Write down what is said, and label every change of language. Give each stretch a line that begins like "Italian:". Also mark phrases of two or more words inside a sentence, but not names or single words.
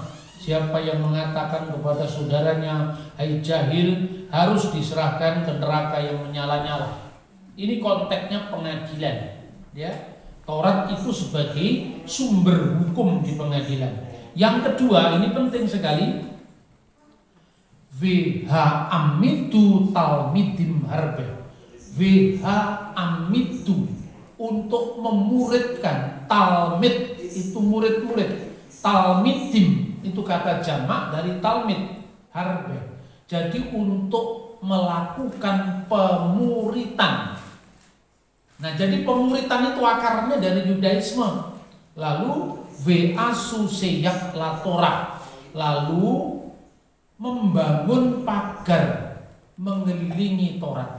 Indonesian: Siapa yang mengatakan kepada saudaranya, hai jahil, harus diserahkan ke neraka yang menyala-nyala. Ini konteksnya pengadilan, ya. Taurat itu sebagai sumber hukum di pengadilan. Yang kedua, ini penting sekali.
Hebrew: והעמידו תלמידים הרבה. והעמידו,
Indonesian: untuk memuridkan. Talmid itu murid-murid. Talmidim itu kata jamak dari talmid, harbe. Jadi untuk melakukan pemuritan. Nah, jadi pemuritan itu akarnya dari Yudaisme. Lalu
Hebrew: ועשו סייג לתורה.
Indonesian: Lalu membangun pagar mengelilingi Torah.